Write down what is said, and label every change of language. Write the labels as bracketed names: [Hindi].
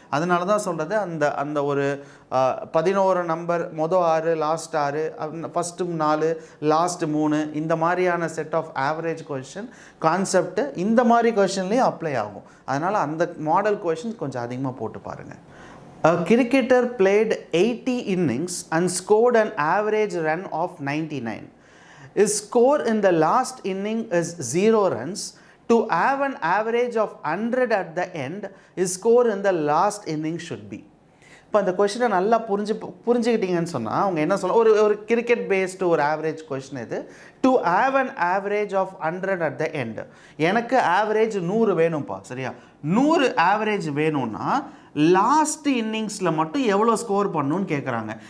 [Tamil] அதனால தான் சொல்கிறது, அந்த ஒரு 11 நம்பர், மொதல் 6, லாஸ்ட் 6, ஃபஸ்ட்டு 4, லாஸ்ட் 3, இந்த மாதிரியான set of average question concept இந்த மாதிரி கொஷின்லேயும் அப்ளை ஆகும். அதனால் அந்த மாடல் கொஷின்ஸ் கொஞ்சம் அதிகமாக போட்டு பாருங்கள். [English] A cricketer played 80 innings and scored an average run of 99. His score in the last inning is 0 runs. To have an average of 100 at the end, his score in the last inning should be. [Tamil] இப்போ அந்த கொஷினை நல்லா புரிஞ்சுக்கிட்டீங்கன்னு சொன்னால் அவங்க என்ன சொல்ல ஒரு cricket based ஒரு ஆவரேஜ் கொஷின் இது. [English] To have an average of 100 at the end. [Tamil] எனக்கு ஆவரேஜ் 100 வேணும்ப்பா, சரியா? 100 ஆவரேஜ் வேணும்னா லாஸ்ட் இன்னிங்ஸில் மட்டும் எவ்வளோ ஸ்கோர் பண்ணணும்னு கேட்குறாங்க.